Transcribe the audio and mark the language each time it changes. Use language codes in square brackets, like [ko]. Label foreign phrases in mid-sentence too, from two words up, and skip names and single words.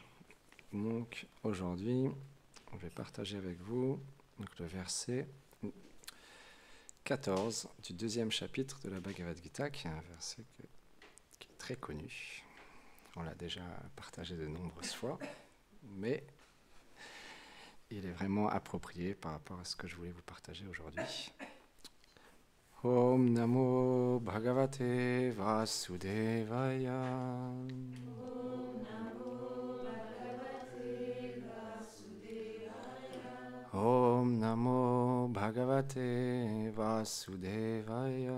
[fr] Donc aujourd'hui, je vais partager avec vous le verset 14 du deuxième chapitre de la Bhagavad Gita, qui est un verset qui est très connu. On l'a déjà partagé de nombreuses fois, mais il est vraiment approprié par rapport à ce que je voulais vous partager aujourd'hui. [sa] Om Namo Bhagavate Vasudevaya. Om Namo Bhagavate Vasudevaya. Om Namo Bhagavate Vasudevaya.